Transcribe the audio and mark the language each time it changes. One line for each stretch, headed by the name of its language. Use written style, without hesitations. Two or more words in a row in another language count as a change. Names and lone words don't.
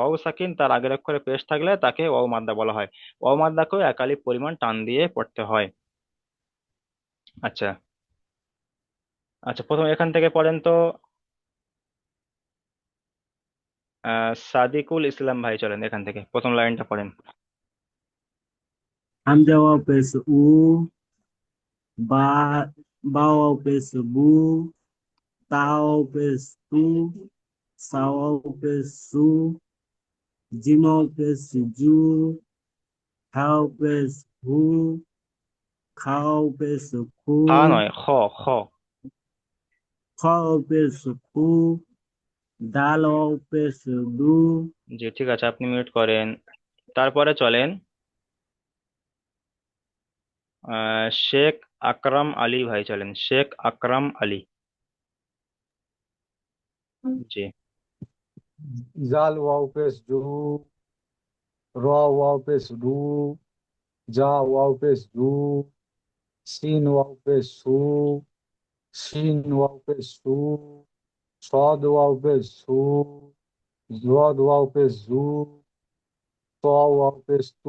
Bangla: ওয়াও সাকিন তার আগের অক্ষরে পেশ থাকলে তাকে ওয়াও মাদ্দা বলা হয়। ওয়াও মাদ্দাকেও একালি পরিমাণ টান দিয়ে পড়তে হয়। আচ্ছা, আচ্ছা, প্রথম এখান থেকে পড়েন তো। সাদিকুল ইসলাম ভাই, চলেন এখান থেকে প্রথম লাইনটা পড়েন। হামজা ওয়াও পেশে উ, বা, বা ওয়াও পেশে বু, তা ওয়াও পেশে তু, সা ওয়াও পেশে সু, জিম ওয়াও পেশে জু, হা ওয়াও পেশে হু, খা ওয়াও পেশে হা Khu, নয়, খ, খ। খা ওয়াও পেশে খু, দাল ওয়াও পেশে দু, জি, ঠিক আছে, আপনি মিউট করেন। তারপরে চলেন শেখ আকরাম আলী ভাই, চলেন শেখ আকরাম আলী। জি, জাল ওয়াও পেশ জু, র ওয়াও পেশ রু, জা ওয়াও পেশ জু, সিন ওয়াও পেশ সু, শিন ওয়াও পেশ সু, সদ ওয়াও পেশ সু, জদ ওয়াও পেশ জু, ত ওয়াও পেশ তু।